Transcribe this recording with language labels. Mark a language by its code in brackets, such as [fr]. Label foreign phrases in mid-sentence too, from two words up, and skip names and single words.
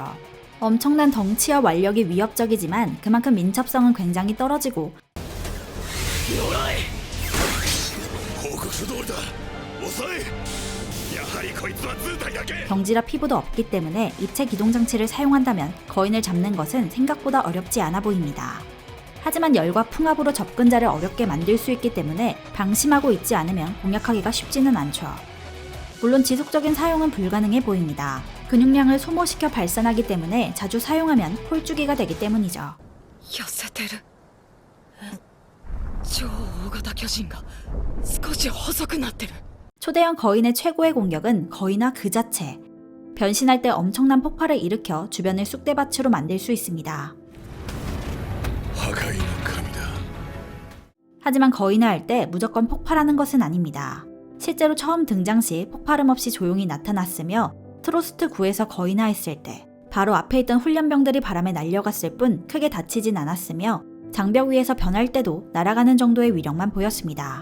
[ko] 엄청난 덩치와 완력이 위협적이지만 그만큼 민첩성은 굉장히 떨어지고 경지라 피부도 없기 때문에 입체 기동 장치를 사용한다면 거인을 잡는 것은 생각보다 어렵지 않아 보입니다. 하지만 열과 풍압으로 접근자를 어렵게 만들 수 있기 때문에 방심하고 있지 않으면 공략하기가 쉽지는 않죠. 물론 지속적인 사용은 불가능해 보입니다. 근육량을 소모시켜 발산하기 때문에 자주 사용하면 홀쭉이가 되기 때문이죠. [ja] 痩せてる超大型巨人が少し細くなってる [ko] 초대형 거인의 최고의 공격은 거인화 그 자체. 변신할 때 엄청난 폭발을 일으켜 주변을 쑥대밭으로 만들 수 있습니다. 하지만 거인화할 때 무조건 폭발하는 것은 아닙니다. 실제로 처음 등장 시 폭발음 없이 조용히 나타났으며 트로스트 9에서 거인화했을 때 바로 앞에 있던 훈련병들이 바람에 날려갔을 뿐 크게 다치진 않았으며 장벽 위에서 변할 때도 날아가는 정도의 위력만 보였습니다.